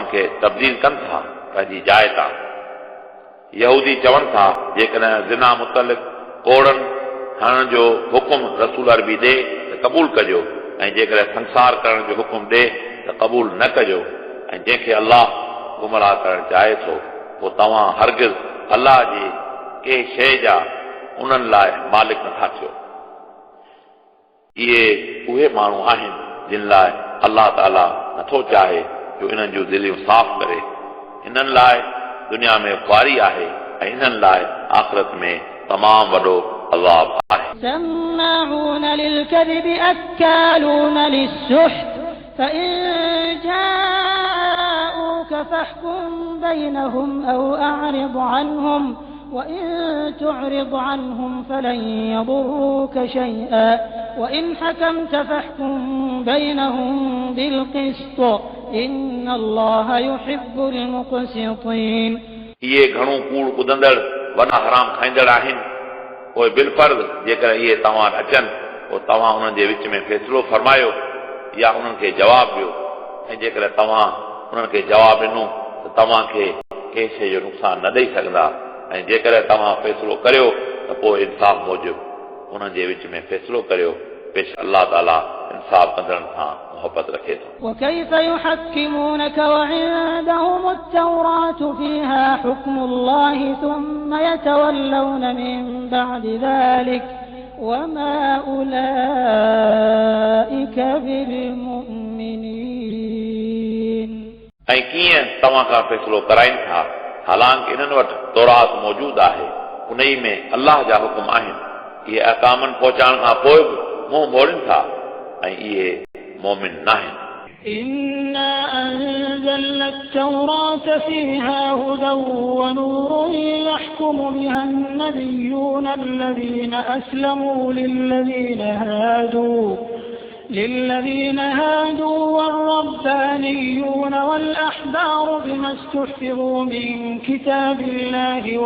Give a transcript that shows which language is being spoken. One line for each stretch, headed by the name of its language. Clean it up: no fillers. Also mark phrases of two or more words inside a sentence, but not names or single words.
Sindhi: खे तब्दील कनि था पंहिंजी जाइ तां यहूदी चवनि था जेकॾहिं ज़िना मुतलिक़ कोड़नि हणण जो हुकुम रसूल अरबी ॾे त क़बूल कजो ऐं जेकॾहिं संसार करण जो हुकुम ॾे त क़बूल न कजो ऐं जंहिंखे अल्लाह गुमराह करणु चाहे थो पोइ तव्हां हरगिज़ अल्लाह जी कंहिं शइ जा उन्हनि लाइ मालिक नथा थियो। इहे उहे माण्हू आहिनि जिन लाइ अल्लाह ताला नथो चाहे जो इन्हनि जूं दिलियूं साफ़ करे। इन्हनि लाइ दुनिया में ख़्वारी आहे ऐं इन्हनि लाइ आख़िरत में तमामु वॾो अज़ाब आहे।
Arabic: سماعون للكذب أكالون للسحت فإن جاءوك فاحكم بينهم أو أعرض عنهم وإن تعرض عنهم فلن يضروك شيئا وإن حكمت فاحكم بينهم بالقسط إن الله يحب المقسطين।
Sindhi: इहे घणो कूड़ ॿुधंदड़ वॾा हराम खाईंदड़ आहिनि। पोइ बिलफर्ज़ जेकर इहे तव्हां अचनि पोइ तव्हां उन्हनि जे विच में फ़ैसिलो फरमायो या उन्हनि खे जवाबु ॾियो ऐं जेकर तव्हां उन्हनि खे जवाबु ॾिनो त तव्हांखे कंहिं शइ जो नुक़सानु न ॾेई सघंदा ऐं जेकर तव्हां फ़ैसिलो करियो त पोइ इंसाफ़ मूजिबि उन्हनि जे विच में फ़ैसिलो करियो। बेशक अल्लाह ताला इंसाफ़ कंदड़नि सां मोहबत रखे थो।
Arabic: وكيف يحكمونك وعندهم التوراة فيها حكم الله ثم يتولون من بعد ذلك وما أولئك بالمؤمنين।
Sindhi: ऐं कीअं तव्हां खां फ़ैसिलो कराइनि था हालांकि इन्हनि वटि तौरात मौजूदु आहे उन ई में अल्लाह जा हुकुम आहिनि। इहे अहकामनि पहुचाइण खां पोइ बि मुंहुं मोड़नि था ऐं इहे मोमिन न आहिनि।
Arabic: إنا أنزلنا التوراة فيها هدى ونور يحكم بها النبيون الذين أسلموا للذين هادوا والربانيون والأحبار بما استحفظوا من كتاب الله